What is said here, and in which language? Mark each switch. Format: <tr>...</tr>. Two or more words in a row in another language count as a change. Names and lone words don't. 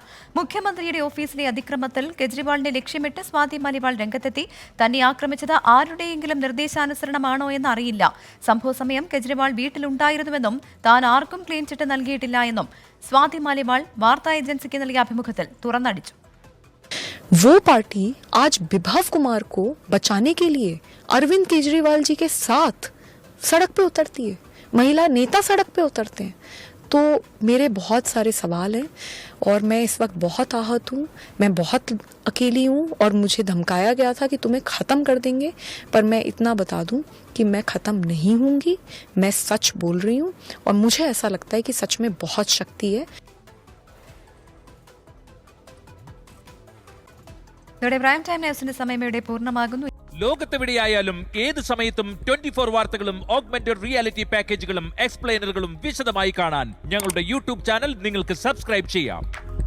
<ml>മുഖ്യമന്ത്രിയുടെ ഓഫീസിലെ അതിക്രമത്തിൽ കെജ്രിവാളിനെ ലക്ഷ്യമിട്ട് സ്വാതി മാലിവാൾ രംഗത്തെത്തി. തന്നെ ആക്രമിച്ചത് ആരുടെയെങ്കിലും നിർദ്ദേശാനുസരണമാണോ എന്ന് അറിയില്ല. സംഭവസമയം കെജ്രിവാൾ വീട്ടിലുണ്ടായിരുന്നുവെന്നും താൻ ആർക്കും</ml> <en>clean chit</en> <ml>നൽകിയിട്ടില്ല എന്നും സ്വാതി മാലിവാൾ വാർത്താ ഏജൻസിക്ക് നൽകിയ അഭിമുഖത്തിൽ തുറന്നടിച്ചു.</ml> <hi>वो पार्टी आज बिभव कुमार को बचाने के लिए अरविंद केजरीवाल जी के साथ सड़क पे उतरती है, महिला नेता सड़क पे उतरते हैं. तो मेरे बहुत सारे सवाल हैं और मैं इस वक्त बहुत आहत हूँ, मैं बहुत अकेली हूँ और मुझे धमकाया गया था कि तुम्हें ख़त्म कर देंगे. पर मैं इतना बता दूँ कि मैं ख़त्म नहीं होंगी, मैं सच बोल रही हूँ और मुझे ऐसा लगता है कि सच में बहुत शक्ति है.</hi> <ml>പ്രൈം ടൈം ന്യൂസിന്റെ സമയം ഇവിടെ പൂർണ്ണമാകുന്നു. ലോകത്തെവിടെയായാലും ഏത് സമയത്തും 24 വാർത്തകളും</ml> <en>augmented reality</en> <ml>പാക്കേജുകളും എക്സ്പ്ലെയിനറുകളും വിശദമായി കാണാൻ ഞങ്ങളുടെ യൂട്യൂബ് ചാനൽ നിങ്ങൾക്ക് സബ്സ്ക്രൈബ് ചെയ്യാം.</ml>